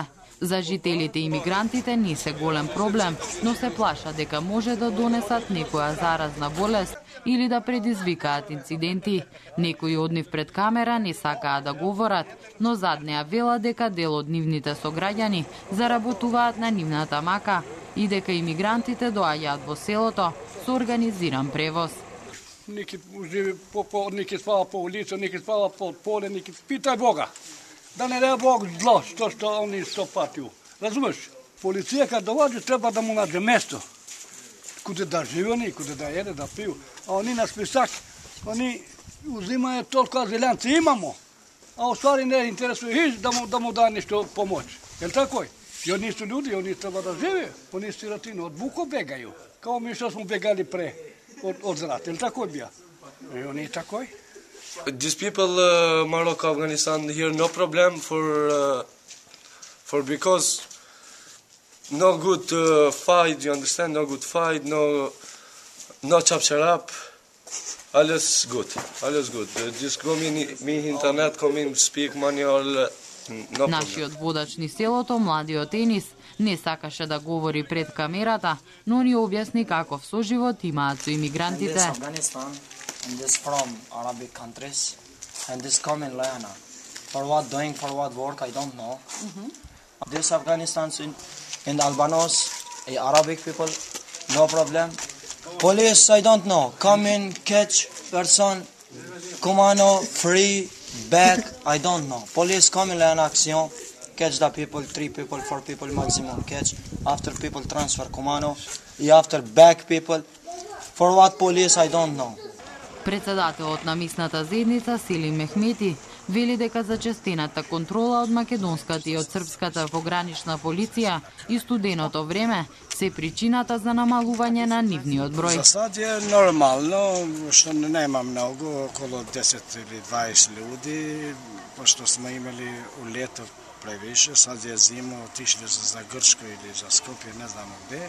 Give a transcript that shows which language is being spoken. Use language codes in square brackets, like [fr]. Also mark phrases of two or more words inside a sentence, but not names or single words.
[mk] За жителите и имигрантите не се голем проблем, но се плашат дека може да донесат некоја заразна болест или да предизвикаат инциденти. Некои од нив пред камера не сакаат да говорат, но заднеа вела дека дел од нивните сограѓани заработуваат на нивната мака и дека имигрантите доаѓаат во селото со организиран превоз. [sr] Neki živi neki spava po ulicu, neki spava po polje, neki pitaj Boga. Da ne da Bog zlo, što oni to patiju. Razumeš? Policija kad dođe treba da mu nađe mesto. Kude da živi oni, kude da jede, da piju. A oni na spisak, oni uzimaju toliko aziljanci imamo. A u stvari ne interesuje da mu da nešto pomoć. Jel tako je? I oni su ljudi, oni treba da žive. Oni sirotino od buko begaju. Kao mi što smo begali pre od zrata. Jel tako je bija? I oni tako je. [en] These people, Morocco, Afghanistan, here no problem for because no good fight. You understand? No good fight. No chapter up. Alles good. Just go me internet, come in, speak money all. No [mk] Нашиот водач ни селото, младиот Енис, не сакаше да говори пред камерата, но ни објасни каков соживот имаат со имигрантите. [en] And this from Arabic countries, and this come in Lana. For what work, I don't know. This Afghanistan in Albanos, Arabic people, no problem. Police, I don't know. Come in, catch person, commando, free, back, I don't know. Police come in Lana action, catch the people, 3 people, 4 people maximum catch. After people transfer commando, after back people. For what police, I don't know. [mk] Председателот на мисната заедница Селим Мехмети вели дека зачестената контрола од македонската и од српската погранична полиција и студеното време се причината за намалување на нивниот број. [sr] За сад е нормално, што нема многу, околу 10 или 20 луѓе, пошто сме имали у лето превише, сад е зима, отишли за Грчко или за Скопје, не знам где.